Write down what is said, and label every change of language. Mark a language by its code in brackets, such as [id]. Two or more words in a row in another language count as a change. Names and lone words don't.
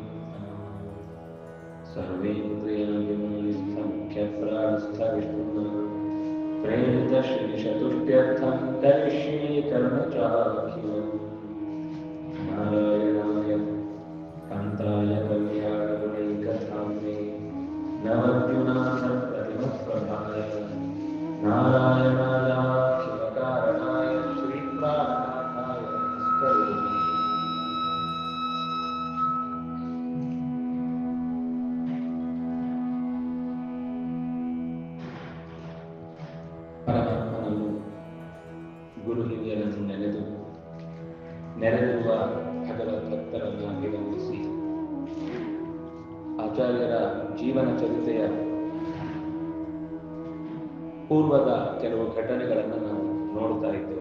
[sa] सर्वेन्द्रियविमलिस्थं ख्यप्राणस्थविष्णुः प्रेरितश्रीशतुष्ट्यर्थं करिष्ये कर्मचाखिलम् नारायणाय कान्ताय कल्याणगुणैकधाम्ने नवद्युनाथप्रतिमप्रभाय नारायणायाखिलकारणाय श्रीप्राणनाथाय नमस्करोमि। [kn] ಪರಮಾತ್ಮನನ್ನು ಗುರು ಹಿರಿಯರನ್ನು ನೆರೆದಿರುವ ಭಗವತ್ ಭಕ್ತರನ್ನು ಅಭಿನಂದಿಸಿ ಆಚಾರ್ಯರ ಜೀವನ ಚರಿತ್ರೆಯ ಪೂರ್ವದ ಕೆಲವು ಘಟನೆಗಳನ್ನು ನಾವು ನೋಡ್ತಾ ಇದ್ದೇವೆ.